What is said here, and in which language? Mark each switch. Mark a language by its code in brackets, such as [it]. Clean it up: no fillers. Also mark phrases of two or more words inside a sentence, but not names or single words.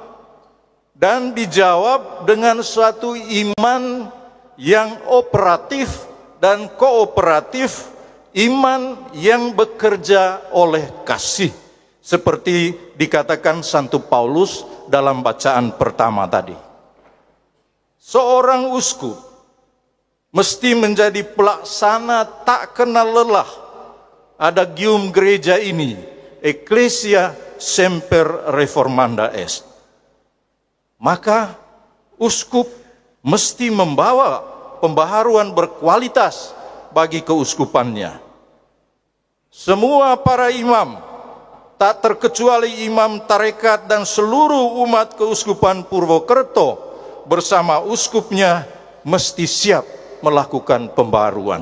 [id] Dan dijawab dengan suatu iman yang operatif dan kooperatif, iman yang bekerja oleh kasih. Seperti dikatakan Santo Paulus dalam bacaan pertama tadi. Seorang uskup mesti menjadi pelaksana tak kenal lelah. Adagium gereja ini, [la] Ecclesia semper reformanda est. [id] Maka uskup mesti membawa pembaharuan berkualitas bagi keuskupannya. Semua para imam, tak terkecuali imam tarekat dan seluruh umat keuskupan Purwokerto bersama uskupnya mesti siap melakukan pembaharuan.